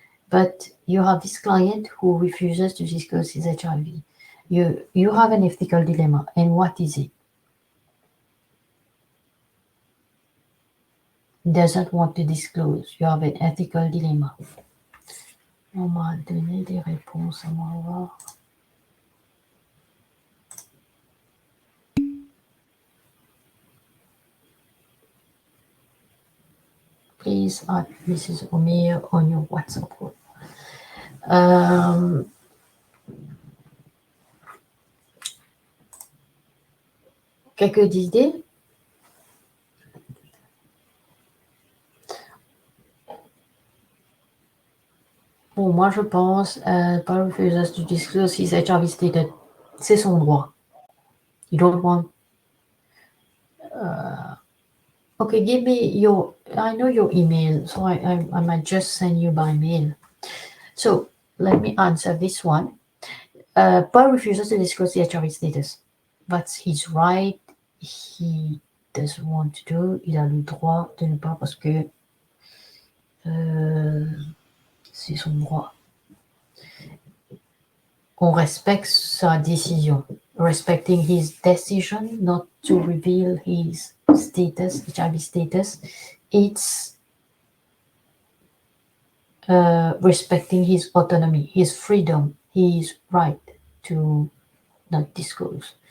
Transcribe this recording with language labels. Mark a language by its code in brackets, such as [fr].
[en] But you have this client who refuses to disclose his HIV. You have an ethical dilemma, and what is it? Doesn't want to disclose. You have an ethical dilemma. [fr] On m'a donné des réponses, on va voir. [en] Please add Mrs. Omir on your WhatsApp group. [fr] Quelques idées? Bon, moi je pense, [en] Paul refuses to disclose his HIV status. [fr] C'est son droit. [en] You don't want. Okay, give me your. I know your email, so I might just send you by mail. So let me answer this one. Paul refuses to disclose the HIV status. That's his right. He doesn't want to do. [fr] Il a le droit de ne pas parce que c'est son droit. On respecte sa décision. [en] Respecting his decision not to reveal his status, HIV status, it's respecting his autonomy, his freedom, his right to not disclose.